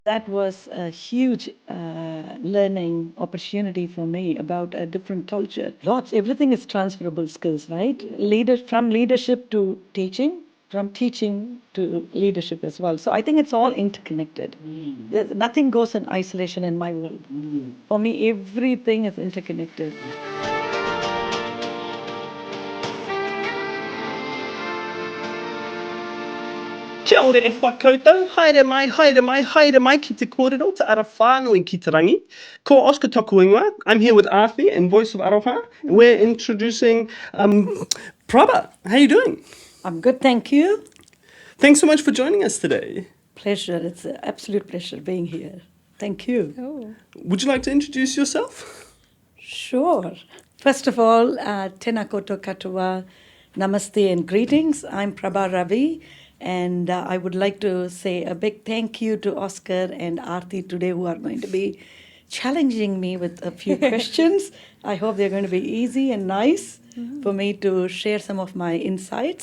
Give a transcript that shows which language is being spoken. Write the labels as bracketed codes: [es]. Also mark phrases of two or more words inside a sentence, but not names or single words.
[en] That was a huge learning opportunity for me about a different culture. Lots, everything is transferable skills, right? From leadership to teaching, from teaching to leadership as well. So I think it's all interconnected. Nothing goes in isolation in my world. For me, everything is interconnected. [mi] Kia ore e whakoutou, haere mai ki te kōrero, te ara whānui ki te rangi. Ko Oscar tōku ingoa. [en] I'm here with Arthi and Voice of Aroha. And we're introducing Prabha. How are you doing? I'm good, thank you. Thanks so much for joining us today. Pleasure. It's an absolute pleasure being here. Thank you. Oh. Would you like to introduce yourself? Sure. First of all, [mi] tēnā koutou katoa, [en] namaste and greetings. I'm Prabha Ravi, and I would like to say a big thank you to Oscar and Aarti today, who are going to be challenging me with a few questions. I hope they're going to be easy and nice for me to share some of my insights.